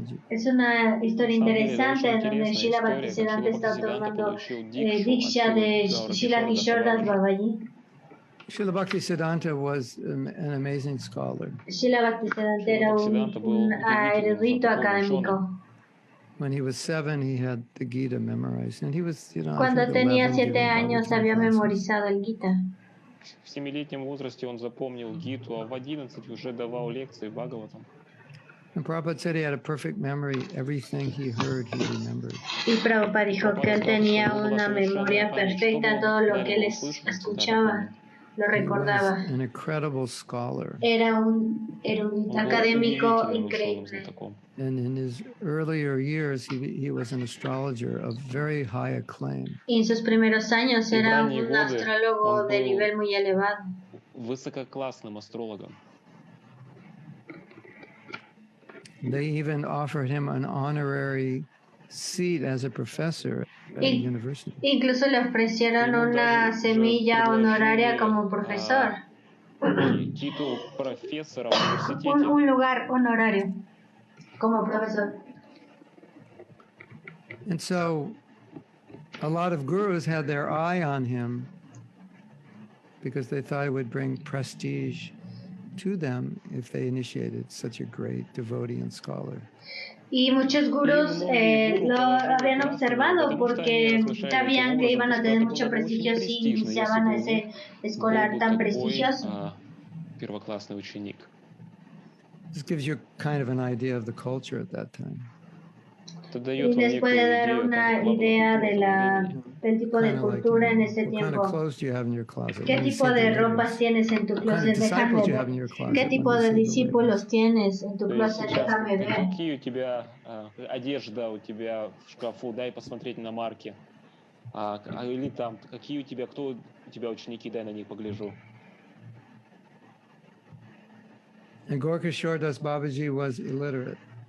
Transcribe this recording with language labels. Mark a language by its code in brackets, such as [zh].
[es] Es una historia interesante donde Srila Bhaktisiddhanta está tomando Diksha de Srila Kishore Babaji. [en] Srila Bhaktisiddhanta was an amazing scholar. [es] Srila Bhaktisiddhanta era un erudito académico. [en] When he was 7, he had the Gita memorized, and he was, [es] Cuando tenía 7 años había memorizado el Gita. [ru] В 7-летнем возрасте он запомнил Гиту, а в 11 уже давал лекции Бхагаватам. [en] And Prabhupada said he had a perfect memory. Everything he heard, he remembered. [es] Y Prabhupada dijo que él tenía una memoria perfecta, todo lo que él escuchaba lo recordaba. [en] An incredible scholar. [es] Era un erudito académico increíble. [en] And in his earlier years, he was an astrologer of very high acclaim. [es] Y en sus primeros años era un astrólogo de nivel muy elevado. [ru] Высококлассным астрологом. [en] They even offered him an honorary seat as a professor at the university. [es] Incluso le ofrecieron una semilla honoraria como profesor. Título profesora [ru] в университете. [es] Un lugar honorario como profesor. [en] And so a lot of gurus had their eye on him because they thought it would bring prestige to them if they initiated such a great devotee and scholar. [es] Y muchos gurús lo habían observado porque sabían que iban a tener mucho prestigio si iniciaban a ese escolar tan prestigioso. [ru] Первоклассный ученик. [en] This gives you kind of an idea of the culture at that time. [es] Y les puede dar una idea del tipo de cultura en ese tiempo. ¿Qué tipo de ropas tienes en tu closet? Déjame ver. ¿Qué tipo de discípulos tienes en tu closet? Déjame ver. [ru] Какие у тебя одежда у тебя в шкафу? Дай посмотреть на марки. Или там, какие у тебя, кто у тебя ученики? Дай на них погляжу. [en] And Gorka Shordas Babaji was illiterate.